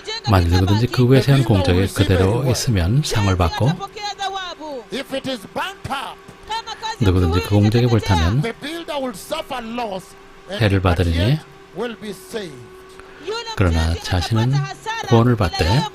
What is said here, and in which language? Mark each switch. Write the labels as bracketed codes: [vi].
[ko] 만일 누구든지 그 위에 세운 공적이 그대로 있으면 상을 받고 [en] If it is burnt up, [ko] 누구든지 그 공적이 불타면 [en] the builder will suffer loss and [ko] 해를 받으리니 [en] yet will be saved. [ko] 그러나 자신은 구원을 받되